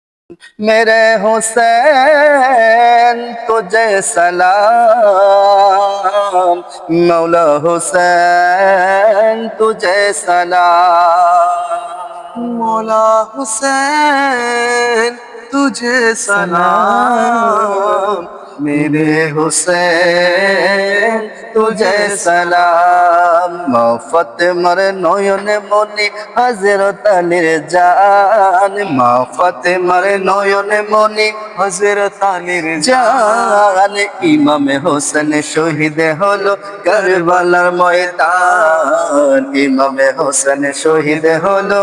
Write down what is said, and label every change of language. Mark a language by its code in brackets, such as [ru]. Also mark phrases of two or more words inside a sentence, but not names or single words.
[hi] मेरे हुसैन तुझे सलाम, मौला हुसैन तुझे सलाम, मौला हुसैन तुझे सलाम, मेरे हुसैन तुझे सलाम। [bn] মা ফাতেমার নয়নে মনি হযরত আলীর জান, মা ফাতেমার নয়নে মনি হযরত আলীর জান। ইমামে হোসেন শহীদ হলো কারবালার ময়দান, ইমামে হোসেন শহীদ হলো